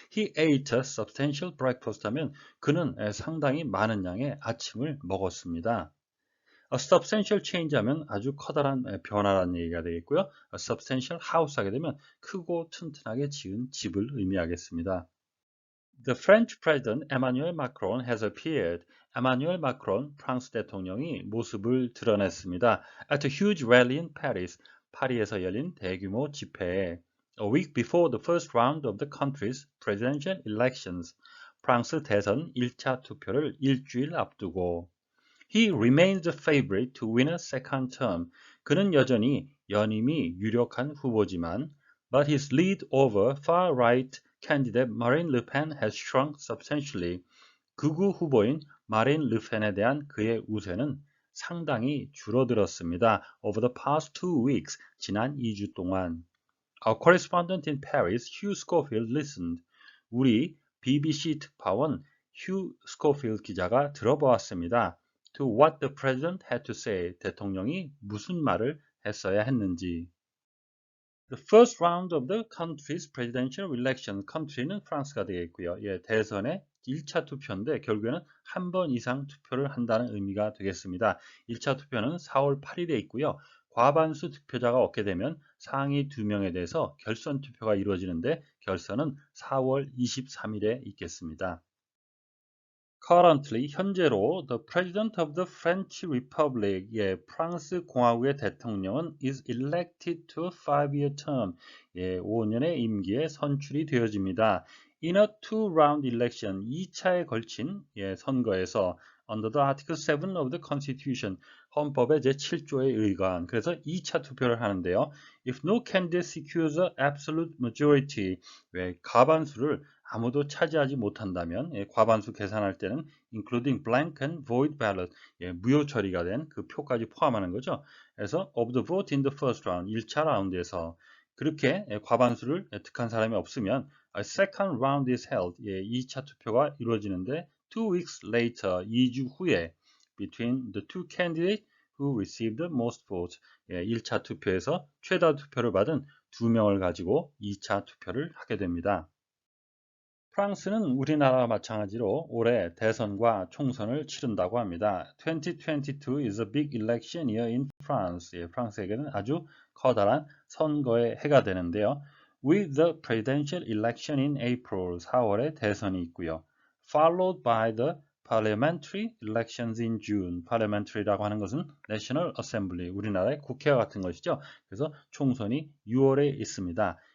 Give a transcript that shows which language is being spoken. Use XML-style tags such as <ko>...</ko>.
<en>He ate a substantial breakfast</en> <ko>하면 그는 상당히 많은 양의 아침을 먹었습니다.</ko> <en>A substantial change</en> <ko>하면 아주 커다란 변화라는 얘기가 되겠고요.</ko> <en>A substantial house</en> <ko>하게 되면 크고 튼튼하게 지은 집을 의미하겠습니다.</ko> <en>The French President Emmanuel Macron has appeared.</en> <ko>Emmanuel Macron, 프랑스 대통령이 모습을 드러냈습니다.</ko> <en>At a huge rally in Paris,</en> <ko>파리에서 열린 대규모 집회에</ko> <en>A week before the first round of the country's presidential elections,</en> <ko>프랑스 대선 1차 투표를 일주일 앞두고</ko> <en>He remains the favorite to win a second term.</en> <ko>그는 여전히 연임이 유력한 후보지만</ko> <en>but his lead over far-right candidate Marine Le Pen has shrunk substantially.</en> <ko>극우 후보인 마린 르펜에 대한 그의 우세는 상당히 줄어들었습니다.</ko> <en>Over the past 2 weeks,</en> <ko>지난 2주 동안.</ko> <en>Our correspondent in Paris, Hugh Schofield, listened.</en> <ko>우리 BBC 특파원 휴 스코필드 기자가 들어보았습니다.</ko> <en>To what the president had to say.</en> <ko>대통령이 무슨 말을 했어야 했는지.</ko> <en>The first round of the country's presidential election.</en> <ko>country는 프랑스가 되겠고요. 대선의 1차 투표인데 결국에는 한 번 이상 투표를 한다는 의미가 되겠습니다. 1차 투표는 4월 8일에 있고요. 과반수 득표자가 얻게 되면 상위 2명에 대해서 결선 투표가 이루어지는데 결선은 4월 23일에 있겠습니다.</ko> <en>Currently,</en> <ko>현재로</ko> <en>the President of the French Republic,</en> <ko>프랑스 공화국의 대통령은</ko> <en>is elected to a 5-year term,</en> <ko>5년의 임기에 선출이 되어집니다.</ko> <en>In a two-round election,</en> <ko>2차에 걸친 선거에서</ko> <en>under the Article 7 of the Constitution,</en> <ko>헌법의 제7조에 의거한 그래서 2차 투표를 하는데요.</ko> <en>If no candidate secures an absolute majority,</en> <ko>과반수를 아무도 차지하지 못한다면 과반수 계산할 때는</ko> <en>including blank and void ballot,</en> <ko>무효 처리가 된 그 표까지 포함하는 거죠. 그래서</ko> <en>of the vote in the first round,</en> <ko>1차 라운드에서 그렇게 과반수를 득한 사람이 없으면</ko> <en>a second round is held,</en> <ko>2차 투표가 이루어지는데</ko> <en>2 weeks later,</en> <ko>2주 후에</ko> <en>between the two candidates who received the most votes,</en> <ko>1차 투표에서 최다 투표를 받은 2명을 가지고 2차 투표를 하게 됩니다. 프랑스는 우리나라와 마찬가지로 올해 대선과 총선을 치른다고 합니다.</ko> <en>2022 is a big election year in France.</en> <ko>프랑스에게는 아주 커다란 선거의 해가 되는데요.</ko> <en>With the presidential election in April,</en> <ko>4월에 대선이 있고요.</ko> <en>Followed by the parliamentary elections in June.</en> <ko>parliamentary라고 하는 것은 National Assembly, 우리나라의 국회와 같은 것이죠. 그래서 총선이 6월에 있습니다.</ko>